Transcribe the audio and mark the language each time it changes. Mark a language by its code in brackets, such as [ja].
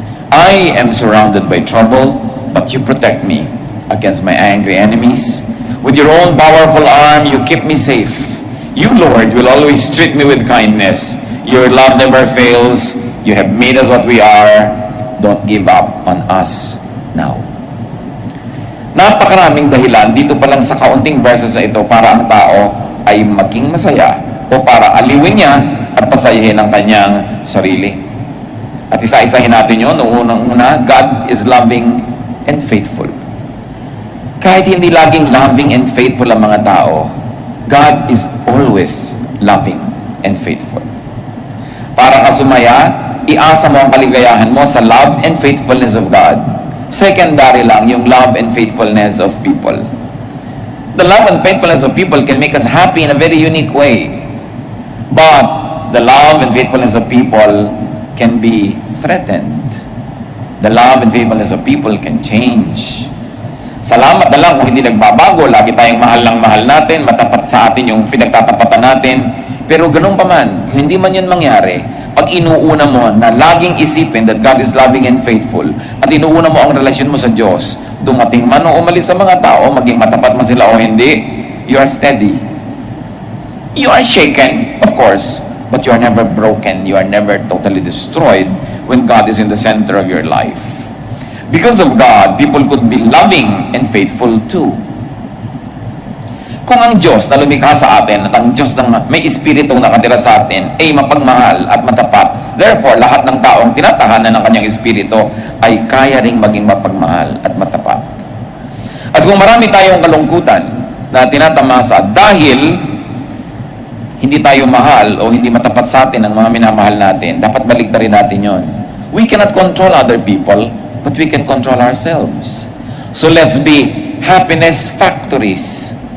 [en] I am surrounded by trouble, but you protect me against my angry enemies. With your own powerful arm, you keep me safe. You, Lord, will always treat me with kindness. Your love never fails. You have made us what we are. Don't give up on us now. [tl] Napakaraming dahilan dito pa lang sa kaunting verses na ito para ang tao ay maging masaya o para aliwin niya at pasayahin ang kanyang sarili. At isa-isahin natin yun. Unang-una, [en] God is loving and faithful. [tl] Kahit hindi laging [en] loving and faithful [tl] ang mga tao, [en] God is always loving and faithful. [tl] Para ka sumaya, iasa mo ang kaligayahan mo sa [en] love and faithfulness of God. Secondary [tl] lang yung [en] love and faithfulness of people. The love and faithfulness of people can make us happy in a very unique way. But the love and faithfulness of people can be threatened. The love and faithfulness of people can change. [tl] Salamat na lang kung hindi nagbabago. Lagi tayong mahal ng mahal natin, matapat sa atin yung pinagtatapatan natin. Pero ganun pa man, hindi man yun mangyari, pag inuuna mo na laging isipin [en] that God is loving and faithful, [tl] at inuuna mo ang relasyon mo sa Diyos, dumating man o umalis sa mga tao, maging matapat man sila o hindi, [en] you are steady. You are shaken, of course, but you are never broken. You are never totally destroyed when God is in the center of your life. Because of God, people could be loving and faithful too. [tl] Kung ang Diyos na lumikha sa atin at ang Diyos na may Espiritu nakatira sa atin ay mapagmahal at matapat, therefore, lahat ng taong tinatahanan ng kanyang Espiritu ay kaya ring maging mapagmahal at matapat. At kung marami tayong kalungkutan na tinatamasa dahil hindi tayo mahal o hindi matapat sa atin ang mga minamahal natin, dapat baliktarin natin yon. [en] We cannot control other people, but we can control ourselves. So let's be happiness factories.